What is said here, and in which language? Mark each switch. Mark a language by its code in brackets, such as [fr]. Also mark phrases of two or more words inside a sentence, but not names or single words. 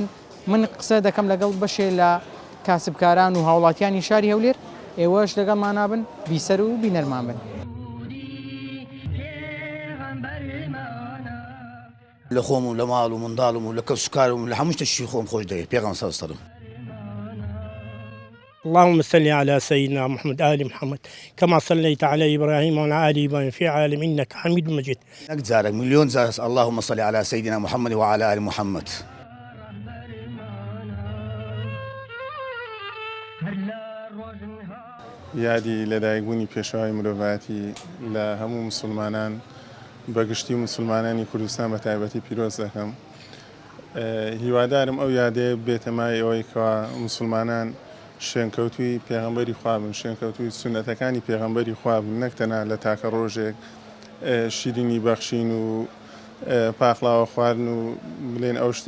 [ckb] من قسە دەکەم لەگەڵ بەشێ لە کاسبکاران و هاوڵاتیانی شاری هەولێر، ئێوەش لەگەڵمان نابن، بیسەر و بینەرمان بن. لە خۆم و لە ماڵ و منداڵم و لە کەس و کارم و لە هەموو شتێکی خۆم خۆش دەوێت. پێغەمبەر [ar] صلی الله علیه وسلم. اللهم صل على سيدنا محمد آل محمد كما صليت على إبراهيم وعلى آل إبراهيم في العالمين إنك حميد مجيد. نقدر مليون زار اللهم صل على سيدنا محمد وعلى آل محمد. [ckb] یادی لەدایکبوونی پێشەوای مرۆڤایەتی لە هەموو مسلمانان بەگشتی مسلمانانی کوردستان بە تایبەتی پیرۆز دەکەم. هیوادارم ئەو یادەیە بێتەمای ئەوەی کەوا مسلمانان شوێنکەوتووی پێغەمبەری خوا بن، شوێنکەوتووی سونەتەکانی پێغەمبەری خوا بن، نەک تەنها لە تاکە ڕۆژێک شیرینی بەخشین و پاخلاوە خواردن و بڵێن ئەو شتێ.